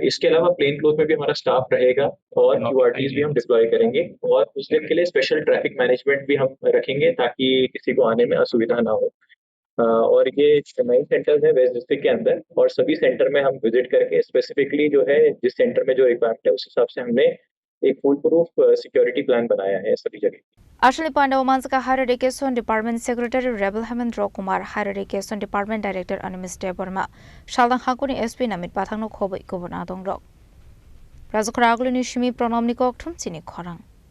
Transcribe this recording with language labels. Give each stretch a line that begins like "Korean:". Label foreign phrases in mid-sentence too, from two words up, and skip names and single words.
Hindi: इसके अलावा
English: plain cloth
Hindi: में भी हमारा स्टाफ रहेगा और क्यूआरटीज भी हम डिप्लॉय करेंगे, और उस दिन के लिए
English: special traffic management
Hindi: भी हम रखेंगे ताकि किसी को आने में असुविधा ना हो। और ये 9 सेंटर्स है
English: West District
Hindi: के अंदर, और सभी सेंटर में हम विजिट करके स्पेसिफिकली जो है जिस सेंटर में जो रिक्वायरमेंट है उस हिसाब से हमने एक
English: full proof security plan
Hindi: बनाया है सभी जगह।
Kok Borok: Actually, Pandao Manjakha
English: Higher Education Department Secretary
Kok Borok: Reval Hamendra Kumar,
English: Higher Education Department Director
Kok Borok: Animesh Debbarma, Salthang Hangkhor ni SP Namit Pathak Khobwi Kubun Adongrok. Khorang Chini Khorang.